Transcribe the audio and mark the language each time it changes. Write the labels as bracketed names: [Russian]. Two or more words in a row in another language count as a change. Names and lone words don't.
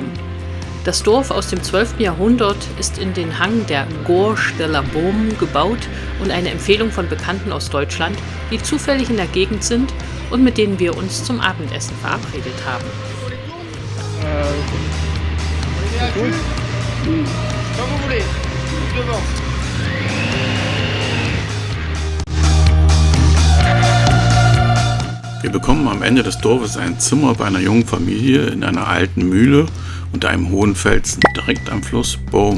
[German] Das Dorf aus dem 12. Jahrhundert ist in den Hang der Gorge de la Beaume gebaut und eine Empfehlung von Bekannten aus Deutschland, die zufällig in der Gegend sind und mit denen wir uns zum Abendessen verabredet haben. Wir bekommen am Ende des Dorfes ein Zimmer bei einer jungen Familie in einer alten Mühle unter einem hohen Felsen direkt am Fluss Beaume.